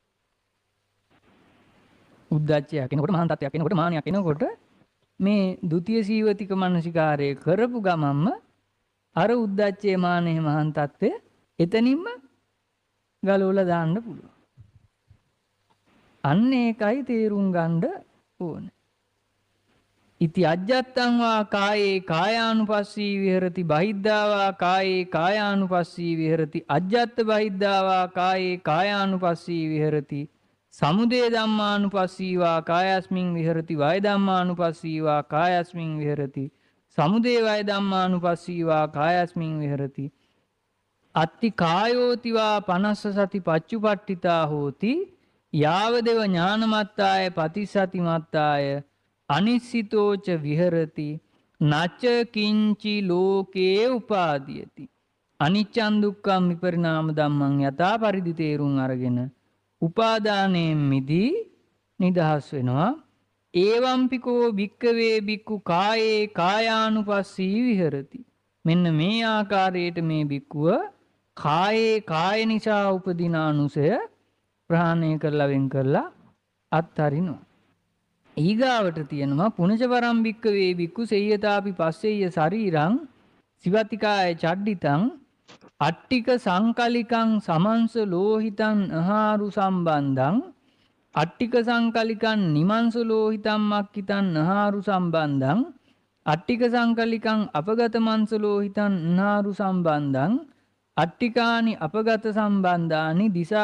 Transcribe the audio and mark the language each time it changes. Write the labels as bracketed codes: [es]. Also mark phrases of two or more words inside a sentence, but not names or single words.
[si] උද්දච්චයක් එනකොට, මහාන් තත්ත්වයක් එනකොට, මානයක් එනකොට මේ ဒုတိ ය සීවතික මනසිකාරය කරපු ගමම්ම අර උද්දච්චයේ මානෙ මහාන් තත්ත්වය එතනින්ම ගලවලා දාන්න පුළුවන්. අන්න ඒකයි තේරුම් ගන්න ඕනේ. [pi] ඉති අජ්ජත්තං වා කායේ කායානුපස්සී විහෙරති බහිද්ධා වා කායේ කායානුපස්සී විහෙරති අජ්ජත්ත බහිද්ධා වා කායේ කායානුපස්සී විහෙරති සමුදය ධම්මානුපස්සීවා කායස්මින් විහෙරති වය ධම්මානුපස්සීවා කායස්මින් විහෙරති සමුදය වය ධම්මානුපස්සීවා කායස්මින් විහෙරති අත්ති කායෝතිවා පනස්ස සති පච්චුපට්ඨිතා හෝති යාවදෙව ඥානමත්තාය පතිසති මත්තාය අනිස්සිතෝච විහෙරති නච්ච කිංචි ලෝකේ උපාදීයති අනිච්චං දුක්ඛං විපරිණාම ධම්මං [si] යථා පරිදි තේරුම් අරගෙන උපාදානයෙන් මිදී නිදහස් වෙනවා [pi] ඒවම්පිකෝ භික්කවේ භික්ඛු කායේ කායානුපස්සී විහෙරති [si] මෙන්න මේ ආකාරයට මේ භික්ඛුව කායේ කාය නිසා උපදින අනුසය ප්‍රහාණය කරලා වෙන් කරලා අත්හරිනවා ඊගාවට තියෙනවා [pi] පුනච වරම් භික්කවේ භික්ඛු සේයතාපි පස්සෙය්‍ය ශරීරං සිවතිකාය චඩ්ඩිතං අට්ටික සංකලිකං සමංස ලෝහිතං අහාරු සම්බන්ධං අට්ටික සංකලිකං නිමංස ලෝහිතං මක්කිතං අහාරු සම්බන්ධං අට්ටික සංකලිකං අපගත මංස ලෝහිතං අහාරු සම්බන්ධං අට්ටිකානි අපගත සම්බන්ධානි දිසා